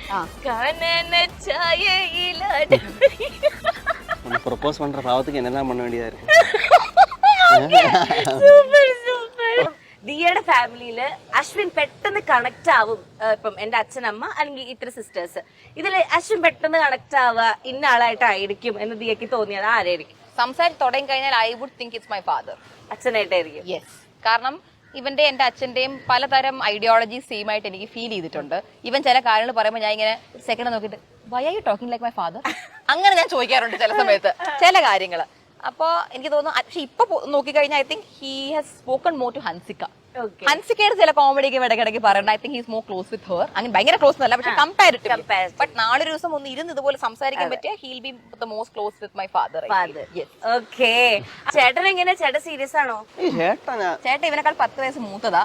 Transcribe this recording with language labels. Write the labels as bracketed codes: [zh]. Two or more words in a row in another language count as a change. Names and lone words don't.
[ml] കനന ഛായയില [ta] ப்ரொபோஸ் பண்ற பாவத்துக்கு என்னதான் பண்ண வேண்டியதா இருக்கு. [en] super super. [ml] ദിയയുടെ ഫാമിലിയില് അശ്വിൻ പെട്ടെന്ന് കണക്ട് ആവും. ഇപ്പം എന്റെ അച്ഛനമ്മ അല്ലെങ്കിൽ ഇത്ര സിസ്റ്റേഴ്സ്, ഇതില് അശ്വിൻ പെട്ടെന്ന് കണക്ട് ആവുക ഇന്ന ആളായിട്ടായിരിക്കും എന്ന് ദിയക്ക് തോന്നിയത് ആരായിരിക്കും? സംസാരിച്ച് തുടങ്ങി കഴിഞ്ഞാൽ [en] I would think it's my father. [ml] അച്ഛനായിട്ടായിരിക്കും. യെസ്, കാരണം ഇവന്റെ എന്റെ അച്ഛന്റെയും പലതരം [en] ideology same [ml] ആയിട്ട് എനിക്ക് ഫീൽ ചെയ്തിട്ടുണ്ട്. ഇവൻ ചില കാര്യങ്ങൾ പറയുമ്പോൾ ഞാൻ ഇങ്ങനെ സെക്കൻഡ് നോക്കിയിട്ട് [en] why are you talking like my father [ml] അങ്ങനെ ഞാൻ ചോദിക്കാറുണ്ട് ചില സമയത്ത് ചില കാര്യങ്ങൾ. അപ്പൊ എനിക്ക് തോന്നുന്നു, പക്ഷെ ഇപ്പൊ നോക്കിക്കഴിഞ്ഞാൽ [en] I think he has spoken more to [ml] ഹൻസിക. ഹൻസിക്കയുടെ ചില കോമഡിക്ക് ഇടയ്ക്കിടയ്ക്ക് പറയുന്നത് [en] I think he's more close with her. [ml] അങ്ങനെ ഭയങ്കര ക്ലോസ് എന്നല്ല, പക്ഷെ കമ്പാരിറ്റീവ്. ബട്ട് നാളെ ഒരു ദിവസം ഒന്ന് ഇരുന്ന് ഇതുപോലെ സംസാരിക്കാൻ പറ്റിയ [en] he'll be the most close with my father. [ml] ഓക്കെ. ചേട്ടൻ എങ്ങനെ? ചേട്ടൻ സീരിയസ് ആണോ? ചേട്ടൻ ഇവനേക്കാൾ 10 വയസ്സ് മൂത്തതാ.